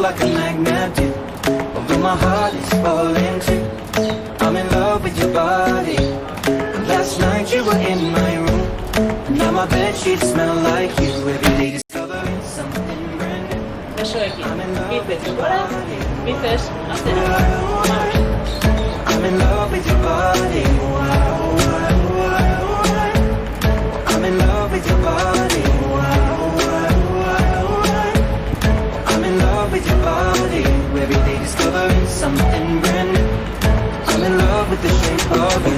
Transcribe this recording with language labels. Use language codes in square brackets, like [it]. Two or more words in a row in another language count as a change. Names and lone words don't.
[en] magnet do. Although my heart is falling too, I'm in love with your body. Last night you were in my room, and now my bedsheets smell like you. Every day discovering something brand new. [eu] Besoekin. Bíceps gora, bíceps atzera. [en] I'm in love with your body. I'm in love with your body. I'm in love with your body. Every day discovering something brand new. I'm in love with the shape of you.